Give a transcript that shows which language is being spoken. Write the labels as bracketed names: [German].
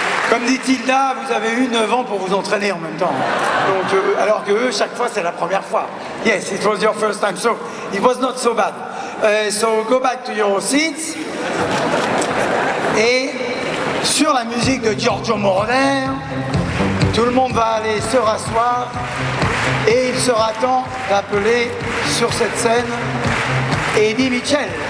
[French] Comme dit Tilda, vous avez eu 9 ans pour vous entraîner en même temps. Donc, alors que eux, chaque fois, c'est la première fois. [English] Yes, it was your first time, so it was not so bad. So go back to your seats. [French] Et sur la musique de Giorgio Moroder, tout le monde va aller se rasseoir et il sera temps d'appeler sur cette scène Eddie Mitchell.